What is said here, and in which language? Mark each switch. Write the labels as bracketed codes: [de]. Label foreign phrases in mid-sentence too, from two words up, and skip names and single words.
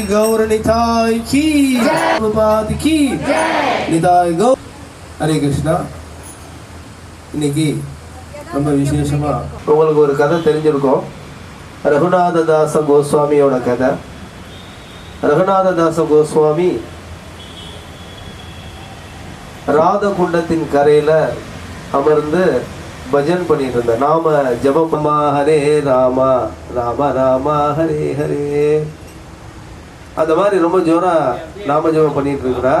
[hi] गौर निताय की प्रभुपाद की निताय गौर. हरे कृष्णा. [ta] இன்னைக்கு ரொம்ப விசேஷமா உங்களுக்கு ஒரு கதை தெரிஞ்சிருக்கும். ரகுநாததாச கோஸ்வாமியோட கதை. ரகுநாததாச கோஸ்வாமி ராதகுண்டத்தின் கரையில அமர்ந்து பஜன் பண்ணிட்டு இருந்த நாம ஜபமா ஹரே ராமா ராம ராமா ஹரே ஹரே அந்த மாதிரி ரொம்ப ஜோரா நாம ஜபம் பண்ணிட்டு இருக்கிறார்.